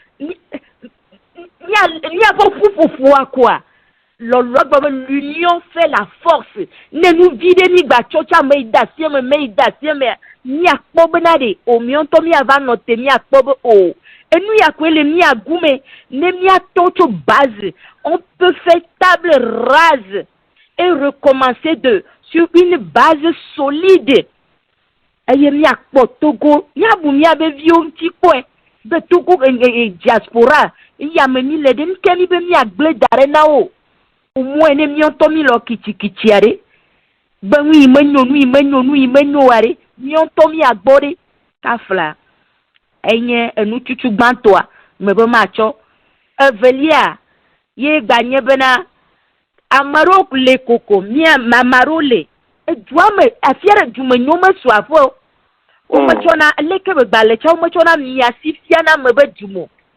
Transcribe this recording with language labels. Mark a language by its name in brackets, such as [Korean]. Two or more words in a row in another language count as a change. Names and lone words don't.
[Ewe] mia ƒoƒua koa lɔlɔ gbe be [French] l'union fait la force [Ewe] ne nu vi ɖe mi gba tsɔ tsa me yi da sie me mia kpɔ bena ɖe o mia ŋutɔ mia va nɔ te mia kpɔ be o enu ya koe le mia gume ne mia to tso base [French] on peut faire table rase et recommencer sur une base solide [Ewe] eye mia kpɔ Togo mia bu mia be viwo ŋuti kpɔe be Togo diaspora yame mi le ɖe nuke mi be mia gblẽ da ɖe na wo [French] au moins [Ewe] ne mia ŋutɔ mi le kitsikitsia ɖe be nu yi menyo wa ɖe mia ŋutɔ mia gbɔ ɖe kafla enye enutsutsu gbãtɔa me be matsɔ evelia ye ganye bena ame ɖewo le koko mia ame ɖewo le edua me afia ɖe du me nyo mesu afɔ wo metsɔna leke be gbalẽ tsa wo metsɔna miasi fiana me be du mo